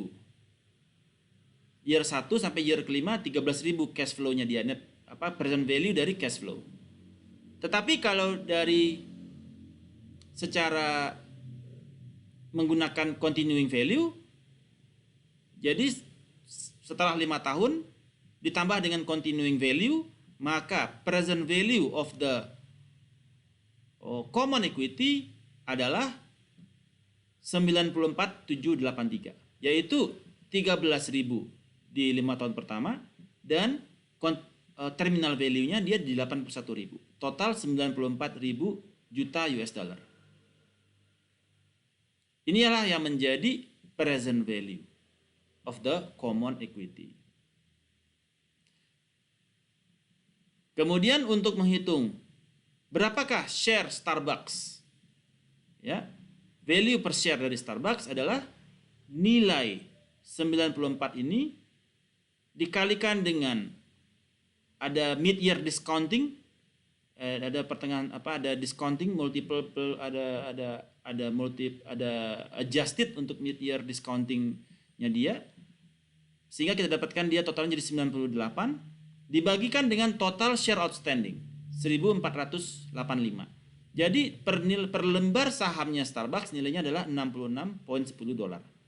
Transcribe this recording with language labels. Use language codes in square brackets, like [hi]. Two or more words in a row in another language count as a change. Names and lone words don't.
[id] Year 1 sampai year kelima 13.000 [en] cash flow- [id] nya dia, [en] net present value [id] dari [en] cash flow. [id] Tetapi kalau dari secara menggunakan [en] continuing value, [id] jadi setelah 5 tahun ditambah dengan [en] continuing value, [id] maka [en] present value of the common equity [id] adalah 94.783, yaitu 13.000 di 5 tahun pertama dan [en] terminal value- [id] nya dia di 81.000. Total 94.000 juta [en] US dollar. [id] Inilah yang menjadi [en] present value of the common equity. [id] Kemudian untuk menghitung berapakah share Starbucks, ya, [en] value per share [id] dari Starbucks adalah nilai 94 ini dikalikan dengan ada [en] mid year discounting, [id] ada pertengahan ada [en] discounting multiple, [id] ada adjusted untuk [en] mid year discountingnya [id] dia, sehingga kita dapatkan dia totalnya jadi 98 dibagikan dengan [en] total share outstanding [id] 1485. Jadi per lembar sahamnya Starbucks nilainya adalah 66.10 dolar.